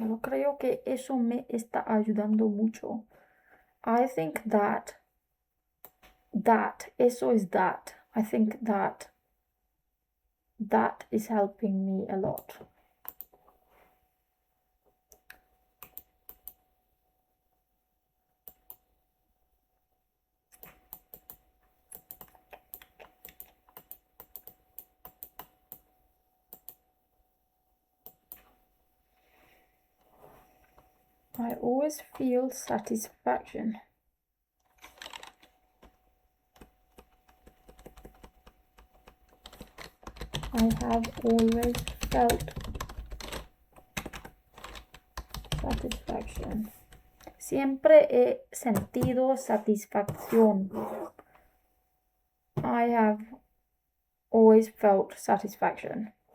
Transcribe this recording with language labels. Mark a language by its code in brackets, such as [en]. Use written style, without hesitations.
[es] Yo creo que eso me está ayudando mucho. [en] I think that eso is that. I think that is helping me a lot. I always feel satisfaction. I have always felt satisfaction. [es] Siempre he sentido satisfacción. [en] I have always felt satisfaction.